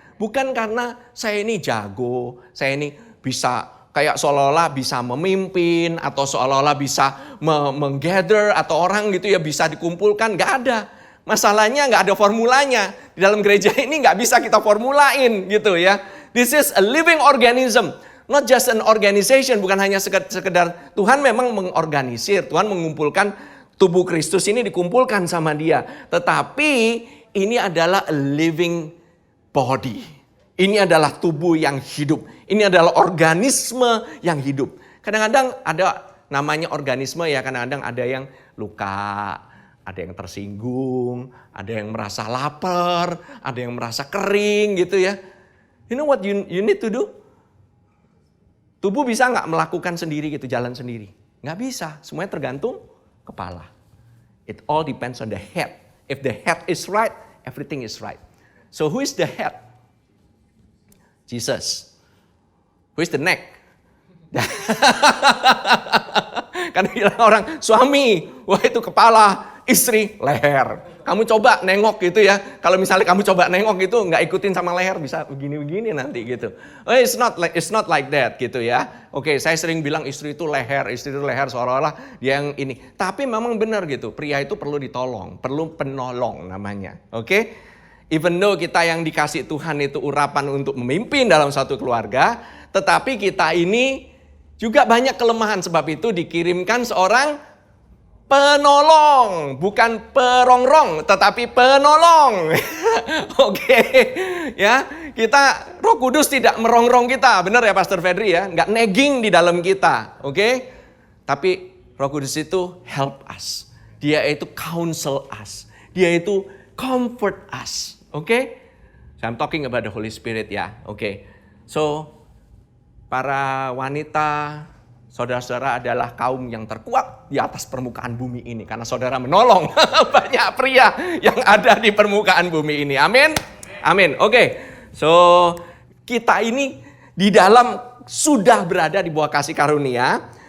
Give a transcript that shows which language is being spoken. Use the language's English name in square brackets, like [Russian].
[Indonesian] Bukan karena saya ini jago, saya ini bisa kayak seolah-olah bisa memimpin, atau seolah-olah bisa menggather, atau orang gitu ya bisa dikumpulkan. Gak ada. Masalahnya gak ada formulanya. Di dalam gereja ini gak bisa kita formulain gitu ya. [English] This is a living organism. Not just an organization. [Indonesian] Bukan hanya sekedar Tuhan memang mengorganisir. Tuhan mengumpulkan tubuh Kristus ini, dikumpulkan sama dia. Tetapi ini adalah [English] a living body. [Indonesian] Ini adalah tubuh yang hidup. Ini adalah organisme yang hidup. Kadang-kadang ada namanya organisme ya. Kadang-kadang ada yang luka, ada yang tersinggung, ada yang merasa lapar, ada yang merasa kering gitu ya. [English] You know what you need to do? [Indonesian] Tubuh bisa nggak melakukan sendiri gitu, jalan sendiri? Nggak bisa, semuanya tergantung kepala. [English] It all depends on the head. If the head is right, everything is right. So who is the head? Jesus. Who is the neck? [Indonesian] Kan bilang orang suami, wah itu kepala, istri leher. Kamu coba nengok gitu ya. Kalau misalnya kamu coba nengok gitu, nggak ikutin sama leher, bisa begini-begini nanti gitu. [English] Oh, it's not like that [Indonesian] gitu ya. Oke, saya sering bilang istri itu leher seolah-olah dia yang ini. Tapi memang benar gitu. Pria itu perlu ditolong, perlu penolong namanya. Oke? [English] Even though [Indonesian] kita yang dikasih Tuhan itu urapan untuk memimpin dalam satu keluarga, tetapi kita ini juga banyak kelemahan. Sebab itu dikirimkan seorang penolong, bukan perongrong, tetapi penolong. Oke, ya kita Roh Kudus tidak merongrong kita, benar ya Pastor Fedri ya, nggak nagging di dalam kita, oke? Tapi Roh Kudus itu [English] help us, [Indonesian] dia itu [English] counsel us, [Indonesian] dia itu [English] comfort us, [Indonesian] oke? [English] So I'm talking about the Holy Spirit ya, oke? [Indonesian] So para wanita, saudara-saudara adalah kaum yang terkuat di atas permukaan bumi ini. Karena saudara menolong banyak pria yang ada di permukaan bumi ini. Amin? Amin. Oke. So, kita ini di dalam sudah berada di bawah kasih karunia.